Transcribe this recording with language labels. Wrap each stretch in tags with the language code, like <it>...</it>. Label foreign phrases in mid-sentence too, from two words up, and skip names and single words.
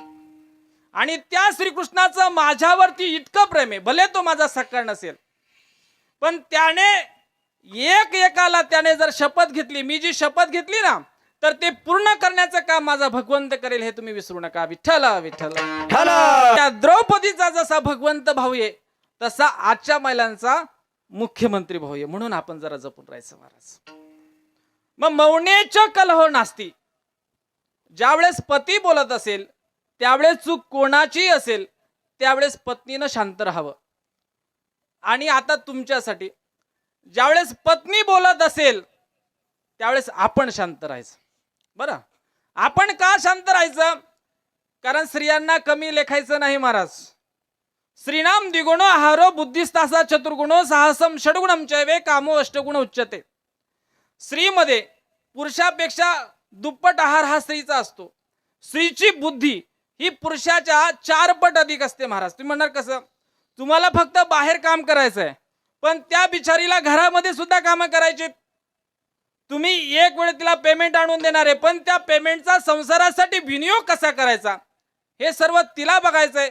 <mr>आणि त्या श्रीकृष्णाचं माझ्यावरती इतकं प्रेम आहे, भले तो माझा सखा नसेल, पण त्याने एकाला त्याने जर शपथ घेतली, मी जी शपथ घेतली ना, तर ते पूर्ण करण्याचं काम माझा भगवंत करेल, हे तुम्ही विसरू नका. विठ्ठल विठ्ठल. त्या द्रौपदीचा जसा भगवंत भाऊ आहे, तसा आजच्या महिलांचा मुख्यमंत्री भाऊ आहे. म्हणून आपण जरा जपून राहायचं महाराज.</mr> <sa>मग मौनेच कलहो नास्ति.</sa> <mr>ज्यावेळेस पती बोलत असेल, त्यावेळेस चूक कोणाची असेल, त्यावेळेस पत्नीनं शांत राहावं. आणि आता तुमच्यासाठी, ज्यावेळेस पत्नी बोलत असेल त्यावेळेस आपण शांत राहायचं. बरं, आपण का शांत राहायचं? कारण स्त्रियांना कमी लेखायचं नाही महाराज.</mr> <sa>श्रीनाम द्विगुणो आहारो बुद्धिस्तासा चतुर्गुणो साहसम षडगुणम चैवे कामो अष्टगुण उच्यते.</sa> <mr>स्त्रीमध्ये पुरुषापेक्षा दुप्पट आहार हा स्त्रीचा असतो. स्त्रीची बुद्धी ही पुरुषाच्या 4 पट अधिक असते महाराज. तुम्ही म्हणणार कसं? तुम्हाला फक्त बाहेर काम करायचं आहे, पण त्या बिचारीला घरामध्ये सुद्धा कामं करायची. तुम्ही एक वेळ तिला पेमेंट आणून देणार आहे, पण त्या पेमेंटचा संसारासाठी विनियोग कसा करायचा हे सर्व तिला बघायचंय.</mr>